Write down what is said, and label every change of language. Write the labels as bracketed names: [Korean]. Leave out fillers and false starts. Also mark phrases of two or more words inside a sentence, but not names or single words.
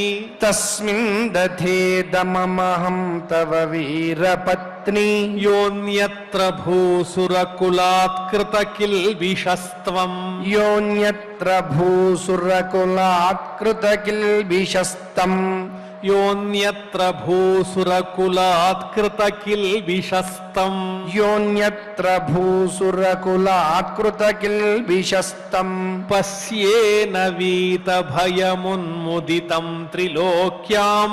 [Sanskrit] తస్మిన్ దధేదమహం తవ వీరపత్ని యోన్యత్ర భూసురకులాత్కృత కిల్బిషస్త్వం యోన్యత్ర భూసురకులాత్కృత కిల్బిషస్తం योऽन्यत्र भूसुरकुलात्कृत किल्बिषस्तं योऽन्यत्र भूसुरकुलात्कृत किल्बिषस्तं पश्येन वीतभयमुन्मुदितं त्रिलोक्याम्